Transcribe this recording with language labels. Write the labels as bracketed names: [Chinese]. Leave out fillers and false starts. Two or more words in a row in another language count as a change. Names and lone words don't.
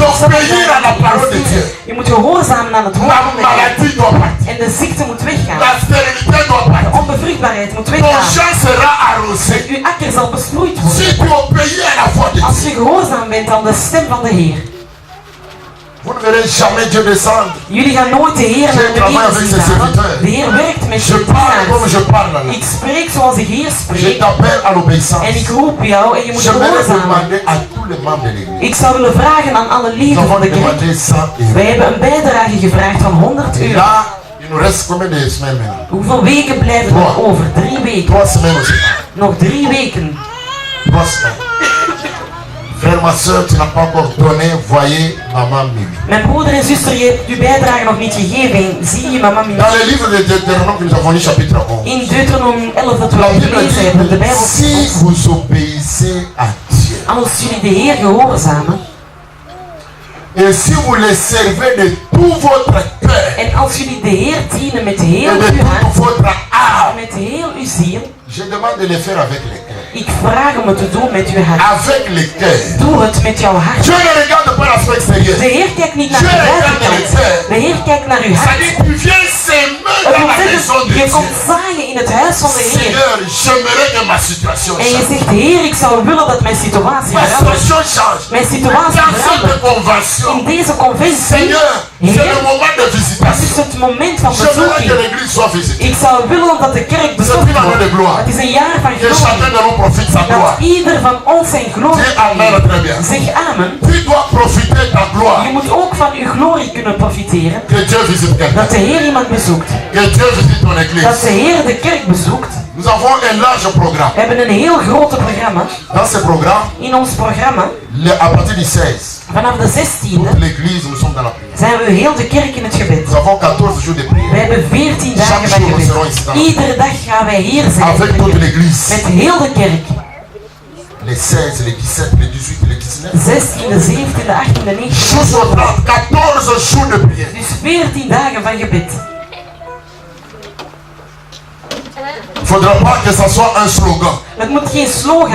[French] Donc, [Dutch] zichzelf [French] obéir à la parole de Dieu. [Dutch] Je moet gehoorzamen aan het woord [French] La [Dutch] van de Heer. [French] maladie doit partir. [Dutch] En de ziekte moet weggaan. [French] La stérilité doit [Dutch] De [French] partir. [Dutch] onbevruchtbaarheid moet [French] Ton [Dutch] weggaan. [French] champ sera arrosé. [Dutch] Uw akker zal besproeid worden. [French] Si tu obéis à la voix de [Dutch] Als [French] Dieu, [Dutch] je gehoorzaam bent aan de stem van de Heer. [French] vous ne verrez jamais Dieu descendre. [Dutch] Jullie gaan nooit de Heer naar beneden zien dalen. De Heer werkt met [French] Je je parle comme [Dutch] dienaars. [French] je parle là. [Dutch] Ik spreek zoals de Heer [French] Je [Dutch] spreekt. [French] t'appelle à l'obéissance. [Dutch] En ik roep jou en je moet [French] J'aimerais [Dutch] gehoorzamen. [French] demander à tous les membres de l'église. [Dutch] Ik zou willen vragen aan alle [French] Nous [Dutch] leden van [French] avons [Dutch] de kerk. [French] demandé 100 [Dutch] Wij [French] euros. [Dutch] hebben een bijdrage gevraagd van 100 [French] Et [Dutch] euro. [French] là, il nous reste combien de semaines maintenant? [Dutch] Hoeveel weken blijven er nog over? 3 weken. [French] 3 semaines aussi. [Dutch] Nog 3 weken. [French] 3 semaines. Frère, ma soeur, tu n'as pas encore donné, voyez maman Mimi. [Dutch] Mijn broeder en zuster, je hebt uw bijdrage nog niet gegeven. Zie je mama Mimi? [French] Dans le livre de Deutéronome que nous avons lu, chapitre 11, [Dutch] In Deuteronomium 11 dat we [French] la Bible [Dutch] gelezen hebben, de [French] dit [Dutch] Bijbel [French] si [Dutch] zegt, [French] vous obéissez à Dieu [Dutch] als jullie de Heer gehoorzamen [French] et si vous le servez de tout votre cœur [Dutch] en als jullie de Heer dienen met heel [French] et de [Dutch] uw [French] toute [Dutch] hart, [French] votre âme, [Dutch] met heel uw ziel, [French] je demande de le faire avec le cœur. [Dutch] ik vraag om het te doen met uw hart. [French] Avec le cœur. [Dutch] Doe het met jouw hart. [French] Dieu ne regarde pas l'aspect extérieur. [Dutch] De Heer kijkt niet naar de buitenkant. De Heer kijkt naar uw hart. [French] C'est-à-dire tu viens s'aimer [Dutch] Het [French] dans [Dutch] wil [French] la maison [Dutch] zeggen, [French] de [Dutch] je [French] Dieu. [Dutch] komt zaaien in het huis van de Heer. [French] Seigneur, j'aimerais que ma situation [Dutch] En je [French] change. [Dutch] zegt, Heer, ik zou willen dat mijn situatie [French] Ma [Dutch] verandert. [French] situation change. [Dutch] Mijn situatie [French] Dans cette [Dutch] verandert. [French] convention, [Dutch] In deze conventie [French] Seigneur, c'est le moment de [Dutch] het is [French] visitation. [Dutch] het moment van [French] J'aimerais que [Dutch] bezoeking. [French] l'église soit visitée. [Dutch] Ik zou willen dat de kerk [French] C'est [Dutch] bezocht [French] une année de [Dutch] wordt. [French] gloire. [Dutch] Het is een jaar van [French] Que chacun [Dutch] glorie. [French] de nous profite sa gloire. [Dutch] Dat ieder van ons zijn glorie [French] Dis amen très bien. [Dutch] Zeg amen. [French] Tu dois profiter de ta gloire. [Dutch] Je moet ook van uw glorie kunnen profiteren. [French] Que Dieu visite quelqu'un. [Dutch] Dat de Heer iemand bezoekt. [French] Que Dieu visite ton [Dutch] Dat [French] église. [Dutch] de Heer de kerk bezoekt. [French] Nous avons un large programme. [Dutch] We hebben een heel groot programma. [French] Dans ce programme, [Dutch] In ons programma, [French] à partir du 16, [Dutch] vanaf de 16e, [French] toute l'église, nous sommes dans la prière. [Dutch] zijn we heel de kerk in het gebed. [French] Nous avons 14 jours de [Dutch] We [French] prière. [Dutch] hebben 14 dagen [French] Chaque [Dutch] van [French] jour, nous serons [Dutch] gebed. [French] ici dans [Dutch] Iedere dag gaan wij hier zijn. [French] avec toute l'église. [Dutch] Met heel de kerk. [French] Les 16, les 17, les 18, les 19. [Dutch] 16e, 17e, 18e, 19e. [French] Jours sur 30, 14 jours de prière. [Dutch] Dus 14 dagen van gebed. [French] Il ne faudra pas que ça soit un slogan. [Dutch] Het moet geen slogan